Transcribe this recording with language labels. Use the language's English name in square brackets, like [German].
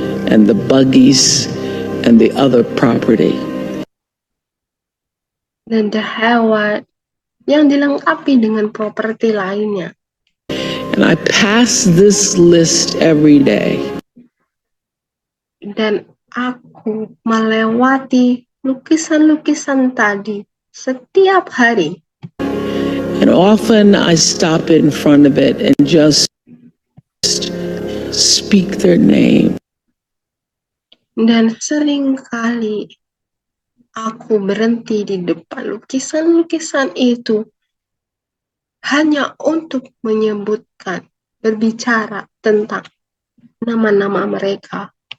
[English] and the buggies and the other property. [Indonesian] Dan hewan yang dilengkapi dengan properti lainnya. [English] And I pass this list every day. [Indonesian] Dan aku melewati lukisan-lukisan tadi setiap hari. [English] And often I stop in front of it and just speak their name. [Indonesian] Dan sering kali aku berhenti di depan lukisan-lukisan itu hanya untuk berbicara tentang nama-nama mereka.